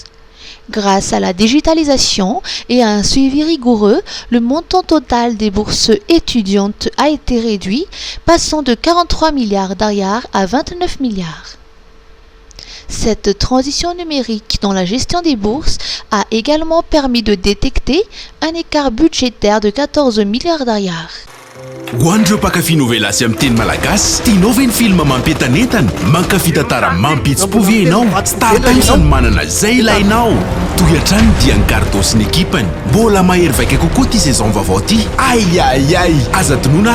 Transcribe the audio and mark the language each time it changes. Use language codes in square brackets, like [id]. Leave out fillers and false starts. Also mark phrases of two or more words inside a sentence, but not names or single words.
[fr] Grâce à la digitalisation et à un suivi rigoureux, le montant total des bourses étudiantes a été réduit, passant de 43 milliards d'ariars à 29 milliards. Cette transition numérique dans la gestion des bourses a également permis de détecter un écart budgétaire de 14 milliards d'ariars. [mg] Hoandreo mpakafy novela sy amin'ny teny malagasy tianao ve ny film mampientanentana mankafy tantara mampitsi-povy ianao Star Times no manana zay ilainao toy hatrany dia ny Gardo sy ny ekipany mbola mahery vaika kokoa ty saison vaovao ty ai aza tonoana